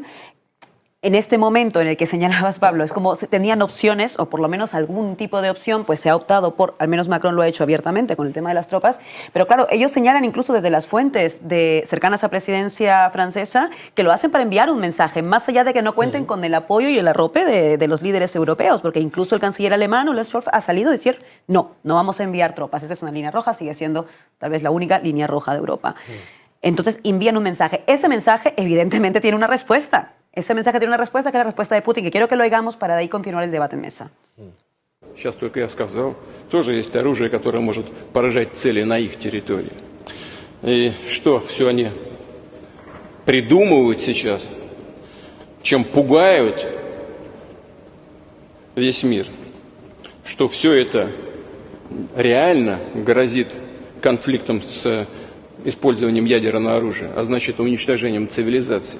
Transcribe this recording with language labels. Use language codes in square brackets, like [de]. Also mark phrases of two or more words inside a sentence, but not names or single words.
[es] En este momento en el que señalabas, Pablo, es como tenían opciones, o por lo menos algún tipo de opción, pues se ha optado por, al menos Macron lo ha hecho abiertamente con el tema de las tropas, pero claro, ellos señalan incluso desde las fuentes cercanas a presidencia francesa que lo hacen para enviar un mensaje, más allá de que no cuenten con el apoyo y el arrope de los líderes europeos, porque incluso el canciller alemán, Olaf Scholz, ha salido a decir, no vamos a enviar tropas, esa es una línea roja, sigue siendo tal vez la única línea roja de Europa. Entonces envían un mensaje, ese mensaje evidentemente tiene una respuesta. Ese mensaje tiene una respuesta, que es la respuesta de Putin, que quiero que lo oigamos para de ahí continuar el debate en mesa. [ru] Сейчас только я сказал, тоже есть оружие, которое может поражать цели на их территории. И что все они придумывают сейчас, чем пугают весь мир, что все это реально грозит конфликтом с использованием ядерного оружия, а значит уничтожением цивилизации.